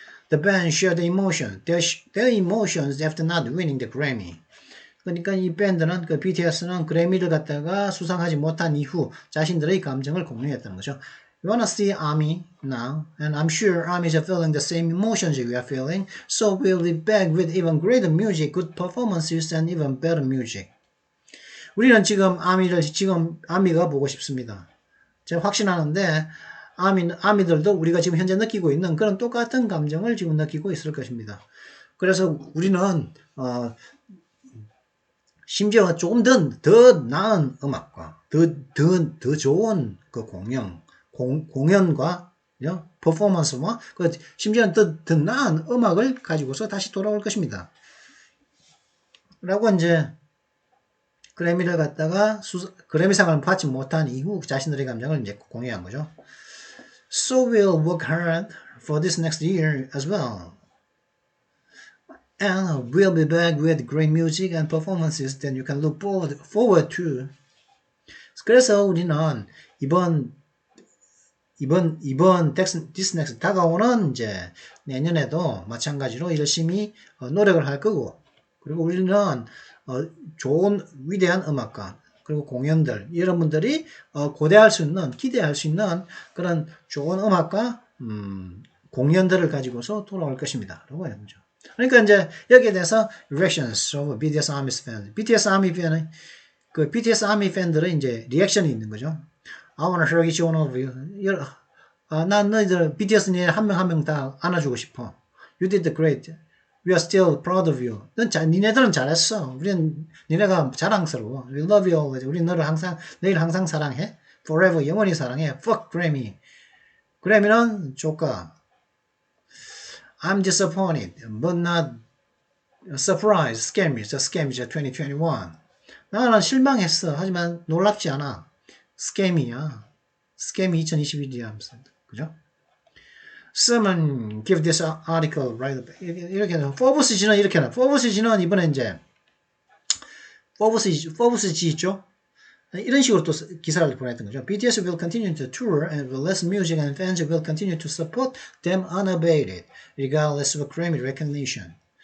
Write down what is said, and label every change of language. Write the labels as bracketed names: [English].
[English] The band shared their emotions after not winning the Grammy. [Korean] 그러니까 이 밴드는 그 BTS는 그래미를 갖다가 수상하지 못한 이후 자신들의 감정을 공유했다는 거죠. [English] You wanna see ARMY now, and I'm sure ARMYs are feeling the same emotions we are feeling, so we'll be back with even greater music, good performances, and even better music. [Korean] 우리는 지금 아미가 보고 싶습니다. 제가 확신하는데 아미들도 우리가 지금 현재 느끼고 있는 그런 똑같은 감정을 지금 느끼고 있을 것입니다. 그래서 우리는 심지어 조금 더 나은 음악과 더 좋은 그 공연과 퍼포먼스와 심지어 더 나은 음악을 가지고서 다시 돌아올 것입니다. 라고 이제 그래미를 갖다가 그래미상을 받지 못한 이후 자신들의 감정을 이제 공유한 거죠. [English] So we'll work hard for this next year as well. And we'll be back with great music and performances that you can look forward to. [Korean] 그래서 우리는 이번 [English] this next [Korean] 다가오는 이제 내년에도 마찬가지로 열심히 노력을 할 거고, 그리고 우리는 좋은 위대한 음악가 그리고 공연들 여러분들이 기대할 수 있는 그런 좋은 음악과 공연들을 가지고서 돌아올 것입니다. 라고 하는 거죠. 그러니까 이제 여기에 대해서 [English] reactions of BTS ARMY fans, [Korean] BTS ARMY 팬의 그 BTS ARMY 팬들의 이제 리액션이 있는 거죠. [English] I wanna hug each one of you. [Korean] 난 너희들 BTS 니 한 명 다 안아주고 싶어. [English] You did great. We are still proud of you. [Korean] 니네들은 잘했어. 우리는 니네가 자랑스러워. [English] We love you always. [Korean] 우리 너희를 항상 사랑해. [English] Forever [Korean] 영원히 사랑해. [English] Fuck Grammy. [Korean] 그래미는 조카. [English] I'm disappointed, but not surprised. [Korean] Scam이죠. 2021. 나는 실망했어. 하지만 놀랍지 않아. 스캠이 2021이야. 그죠? [English] Someone give this article right up. [Korean] 이렇게 Forbes 지는 이렇게 나. Forbes 지는 이번에 이제 Forbes 지 있죠? 이런 식으로 또 기사를 보냈던 거죠. [English] BTS will continue to tour and release music and fans will continue to support them unabated, regardless of Grammy recognition.